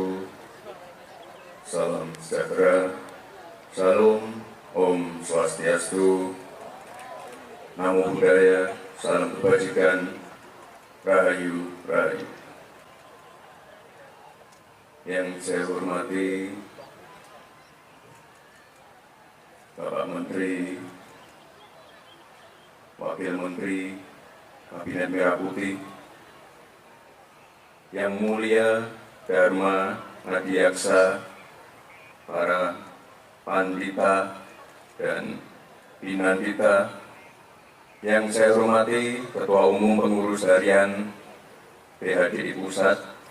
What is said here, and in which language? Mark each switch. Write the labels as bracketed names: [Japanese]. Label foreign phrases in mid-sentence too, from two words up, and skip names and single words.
[Indonesian] Salam sejahtera, Salam, [Sanskrit] Om Swastiastu, [Pali] Namo Buddhaya, [Indonesian] salam kebajikan, Rahayu, Rahayu. Yang saya hormati Bapak Menteri, Wakil Menteri, Kabinet Merah Putih, Yang Mulia Dharma Nadiyaksa, para Pandita dan Pinandita, yang saya hormati Ketua Umum Pengurus Harian PHDI Pusat.